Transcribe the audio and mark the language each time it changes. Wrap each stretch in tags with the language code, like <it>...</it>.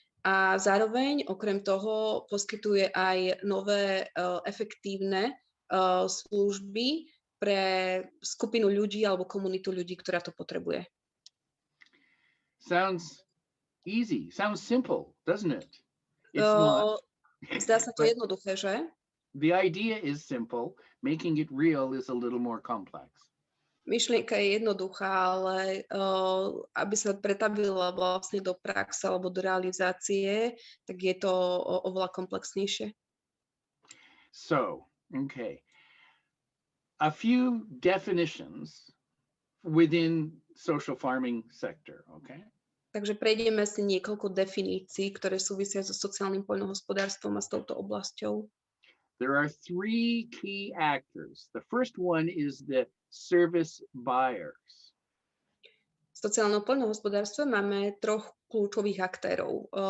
<sk>A zároveň, okrem toho, poskytuje aj nové efektívne služby pre skupinu ľudí alebo komunitu ľudí, ktorá to potrebuje.</sk> <en>Sounds easy, sounds simple, doesn't it? It's not.</en> <sk>Zdá sa to jednoduché, že?</sk> <en>The idea is simple, making it real is a little more complex.</en> <sk>Myšlienka je jednoduchá, ale aby sa pretavila vlastne do praxe alebo do realizácie, tak je to oveľa komplexnejšie.</sk> <en>So, okay. A few definitions within social farming sector, okay?</en> <sk>Takže prejdeme si niekoľko definícií, ktoré súvisia so sociálnym poľnohospodárstvom a s touto oblasťou.</sk> <en>There are three key actors. The first one is the service buyers.</en> <sk>V sociálnom poľnohospodárstve máme troch kľúčových aktérov.</sk>